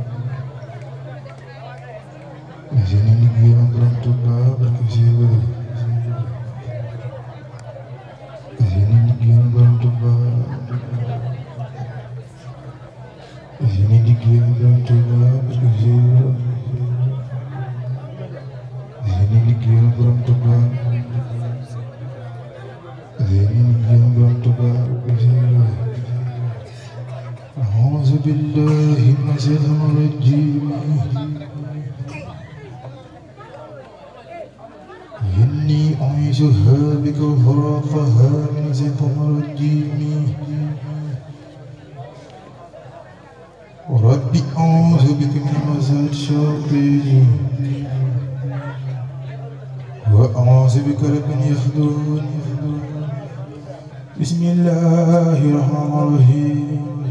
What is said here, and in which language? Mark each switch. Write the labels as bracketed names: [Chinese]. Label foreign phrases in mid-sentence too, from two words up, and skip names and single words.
[Wolof] fas yéene liggéeyal Borom Tuubaa ak Seydu fas yéene liggéeyal Borom Tuubaa fas yéene liggéeyal Borom Tuubaa ak Seydu fas yéene liggéeyal Borom Tuubaa fas yéene liggéeyal Borom Tuubaa ak Seydu [Arabic] أعوذ بالله من الشيطان الرجيم إني أعيذها بك وذريتها من الشيطان الرجيم رب أعوذ بك من همزات الشياطين وأعوذ بك رب أن يحضرون بسم الله الرحمن الرحيم